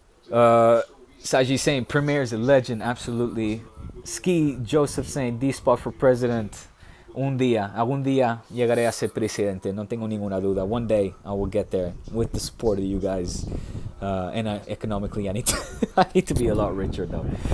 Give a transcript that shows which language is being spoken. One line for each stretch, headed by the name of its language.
English: Saji saying, Premier is a legend, absolutely. Ski Joseph saying, D-Spot for president.
Spanish: Algún día llegaré a ser presidente. No tengo ninguna duda.
English: One day I will get there with the support of you guys. And economically, I need to be a lot richer though.